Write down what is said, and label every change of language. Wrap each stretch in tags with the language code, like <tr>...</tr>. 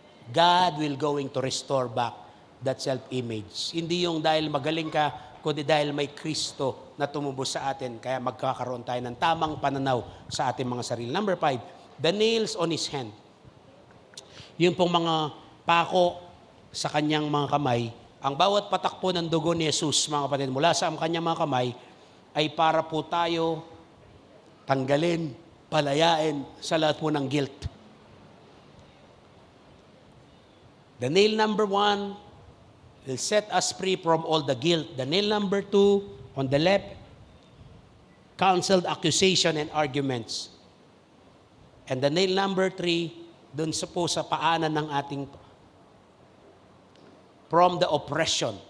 <en>God will going to restore back that self-image.</en> <tl>Hindi yung dahil magaling ka, kundi dahil may Kristo na tumubos sa atin, kaya magkakaroon tayo ng tamang pananaw sa ating mga sarili.</tl> <en>Number 5, the nails on His hand.</en> <tl>Yung pong mga pako sa kanyang mga kamay, Ang bawat patak po ng dugo ni Jesus, mga kapatid, mula sa kanyang mga kamay, ay para po tayo tanggalin, palayain sa lahat po ng guilt.</tl> <en>The nail number 1 will set us free from all the guilt. The nail number 2, on the left, counseled accusation and arguments. And the nail number 3,</en> <tl>dun sa paanan ng ating</tl> <en>from the oppression.</en>